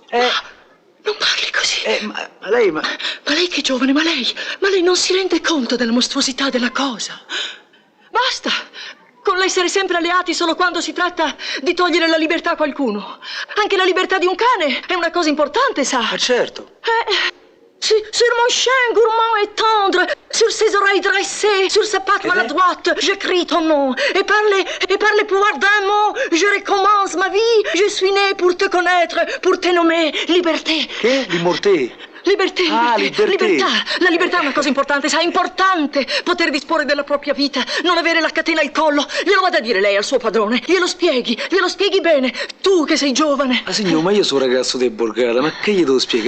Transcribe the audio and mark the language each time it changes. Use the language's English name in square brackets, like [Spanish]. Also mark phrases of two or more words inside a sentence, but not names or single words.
[Italian] Non parli così. Ma lei, Ma lei che è giovane, ma lei non si rende conto della mostruosità della cosa. Basta con l'essere sempre alleati solo quando si tratta di togliere la libertà a qualcuno. Anche la libertà di un cane è una cosa importante, sa. certo. [French] Sur mon chien gourmand et tendre, sur ses oreilles dressées, sur sa patte maladroite, je crie ton nom. Et par les pouvoirs d'un mot, je recommence ma vie. Je suis né pour te connaître, pour te nommer liberté. [Italian] Che? Liberté. Libertà. Ah, libertà. La libertà è una cosa importante, sa, importante. Poter disporre della propria vita, non avere la catena al collo. Glielo vada a dire lei al suo padrone. Glielo spieghi bene. Tu che sei giovane. Ah, signor, ma io sono ragazzo di Borgata, ma che gli devo spiegare?